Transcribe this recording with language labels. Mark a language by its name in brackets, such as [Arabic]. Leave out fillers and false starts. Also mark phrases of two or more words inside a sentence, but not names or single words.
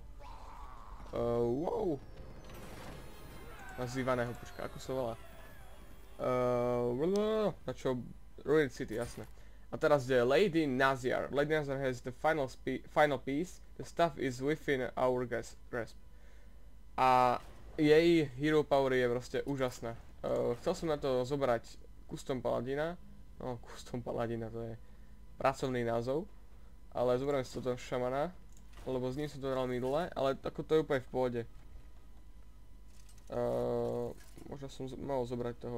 [English] wow. [Slovak] Nazývaného, počkaj, ako sa volá? Na čo? Ruined City, jasné. A teraz je Lady Naziar. [English] Lady Naziar has the final piece. The stuff is within our grasp. [Slovak] A jej [English] hero power [Slovak] je proste úžasná. Chcel som na to zobrať Custom Paladina. No, Custom Paladina, to je pracovný názov. Ale zoberiem si toto šamana, lebo s ním som to hral minule, ale ako to je úplne v pohode. Možno som mohol zobrať toho.